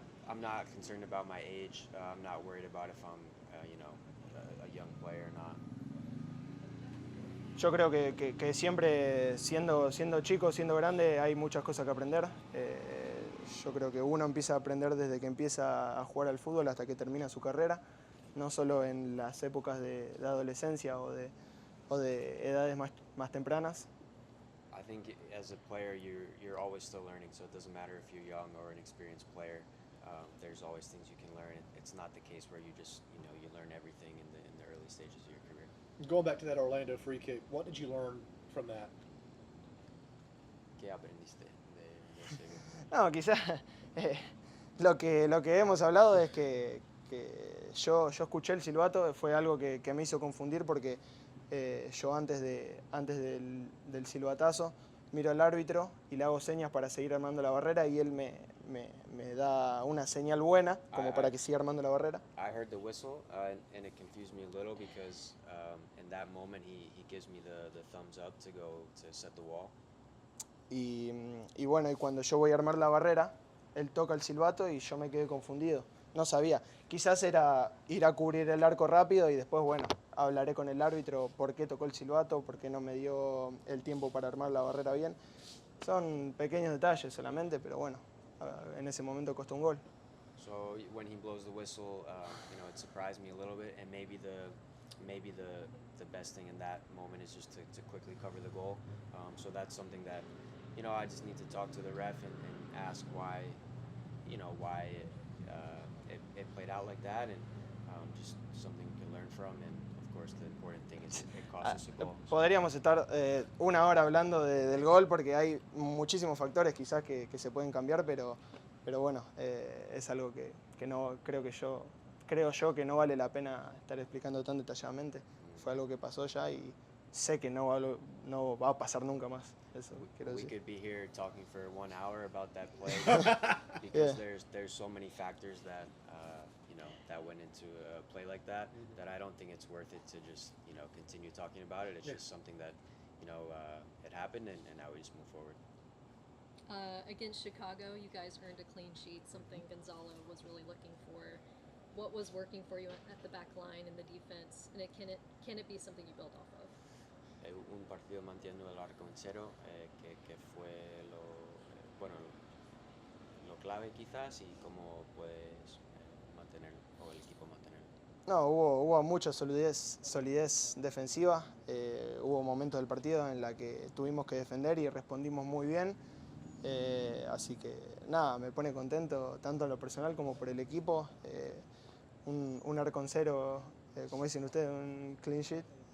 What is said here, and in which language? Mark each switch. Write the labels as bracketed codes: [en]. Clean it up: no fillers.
[en] I'm not concerned about my age. I'm not worried about if I'm, a young player or not. [es] Yo creo que siempre siendo chico, siendo grande, hay muchas cosas que aprender. Yo creo que uno empieza a aprender desde que empieza a jugar al fútbol hasta que termina su carrera, no solo en las épocas de adolescencia o de edades más tempranas. [en] I think as a player, you're always still learning. So it doesn't matter if you're young or an experienced player. There's always things you can learn. It's not the case where you just you learn everything in the early stages of your career. Going back to that Orlando free kick, what did you learn from that? [es] ¿Qué aprendiste de ese gol? No, quizás lo que hemos hablado es que yo escuché el silbato, fue algo que me hizo confundir porque yo antes del silbatazo miro al árbitro y le hago señas para seguir armando la barrera y él me da una señal buena como para que siga armando la barrera. [en] I heard the whistle and it confused me a little because in that moment he gives me the thumbs up to go to set the wall. [es] Y bueno, y cuando yo voy a armar la barrera, él toca el silbato y yo me quedé confundido. No sabía. Quizás era ir a cubrir el arco rápido y después, bueno, hablaré con el árbitro por qué tocó el silbato, por qué no me dio el tiempo para armar la barrera bien. Son pequeños detalles solamente, pero bueno, en ese momento costó un gol. [en] So when he blows the whistle, it surprised me a little bit, and maybe the best thing in that moment is just to quickly cover the goal. So that's something that, I just need to talk to the ref and ask why it played out like that, and just something to learn from. And of course, the important thing is it cost us a goal. [es] Podríamos estar una hora hablando del gol porque hay muchísimos factores quizás que se pueden cambiar, pero bueno, es algo que no creo yo que no vale la pena estar explicando tan detalladamente. Fue algo que pasó ya y sé que no va a pasar nunca más. Eso quiero [en] We [es] decir. [en] could be here talking for 1 hour about that play Yeah. because there's so many factors that that went into a play like that that I don't think it's worth it to just continue talking about it. It's Yeah. just something that it happened and now we just move forward. Against Chicago, you guys earned a clean sheet, something Gonzalo was really looking for. What was working for you at the back line and the defense, and can it be something you build off of? [es] Un partido manteniendo el arco en cero, que fue lo clave quizás, y cómo puedes mantenerlo, o el equipo mantenerlo. No, hubo mucha solidez defensiva, hubo momentos del partido en la que tuvimos que defender y respondimos muy bien, así que nada, me pone contento tanto en lo personal como por el equipo, un arco en cero, como dicen ustedes, un clean sheet,